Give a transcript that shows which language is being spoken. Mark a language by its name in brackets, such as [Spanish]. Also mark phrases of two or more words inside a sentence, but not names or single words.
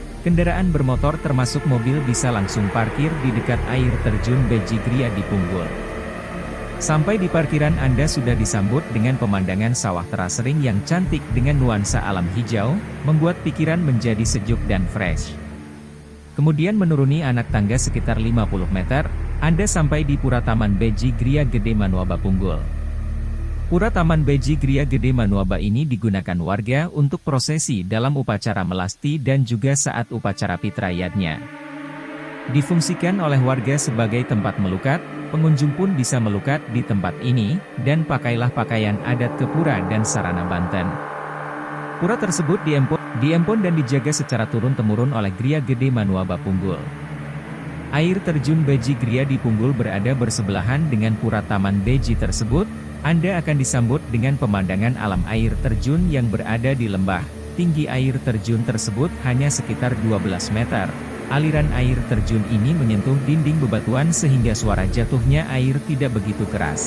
[Indonesian] Kendaraan bermotor termasuk mobil bisa langsung parkir di dekat air terjun Beji Gria di Punggul. Sampai di parkiran Anda sudah disambut dengan pemandangan sawah terasering yang cantik dengan nuansa alam hijau, membuat pikiran menjadi sejuk dan fresh. Kemudian menuruni anak tangga sekitar 50 meter, Anda sampai di Pura Taman Beji Gria Gede Manuaba Punggul. Pura Taman Beji Gria Gede Manuaba ini digunakan warga untuk prosesi dalam upacara melasti dan juga saat upacara fitrayatnya. Difungsikan oleh warga sebagai tempat melukat, Pengunjung pun bisa melukat di tempat ini, dan pakailah pakaian adat ke Pura dan Sarana Banten. Pura tersebut diempon dan dijaga secara turun-temurun oleh Gria Gede Manuaba Punggul. Air terjun Beji Gria di Punggul berada bersebelahan dengan Pura Taman Beji tersebut. Anda akan disambut dengan pemandangan alam air terjun yang berada di lembah. Tinggi air terjun tersebut hanya sekitar 12 meter. Aliran air terjun ini menyentuh dinding bebatuan sehingga suara jatuhnya air tidak begitu keras.